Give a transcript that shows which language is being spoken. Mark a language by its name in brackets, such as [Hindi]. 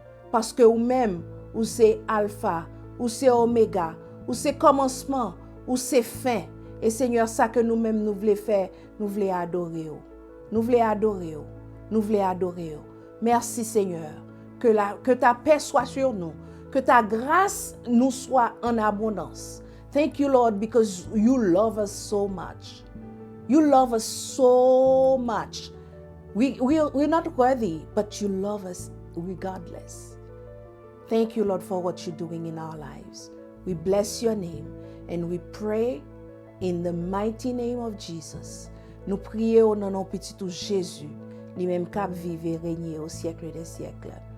[French] Parce que ou même, ou c'est alpha, ou c'est oméga, ou c'est commencement, ou c'est fin. Et Seigneur, ça que nous-mêmes nous voulons faire, nous voulons adorer. Nous voulons adorer. Nous voulons adorer. Merci Seigneur. Que ta paix soit sur nous. Que ta grâce nous soit en abondance. [English] Thank you Lord because you love us so much. You love us so much. We're not worthy, but you love us regardless. Thank you, Lord, for what you're doing in our lives. We bless your name and we pray in the mighty name of Jesus. [French] Nous prions dans nom petit tout Jésus, lui-même qui vive et règne au siècle des siècles.